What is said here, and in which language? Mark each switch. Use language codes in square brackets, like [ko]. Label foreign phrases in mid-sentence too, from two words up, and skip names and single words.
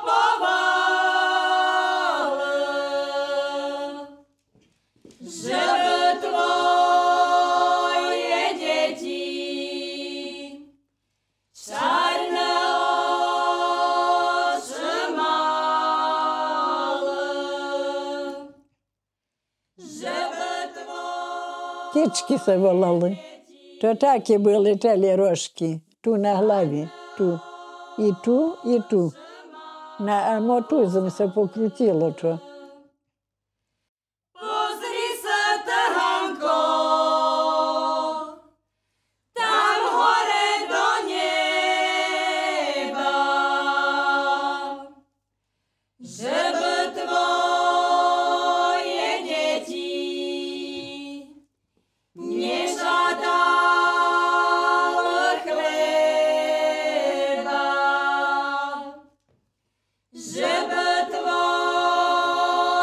[sk] povala, že by tvoje deti čarné oči mali, že by tvoje [rue] Кички се волали. То такі були телі рожки. Ту на главі, ту. І ту, і ту. На мотузом се покрутило то. [sk] Pozri sa, Tahanko, tam hore do neba, že by tvoje deti nežadali chleba, že by tvoje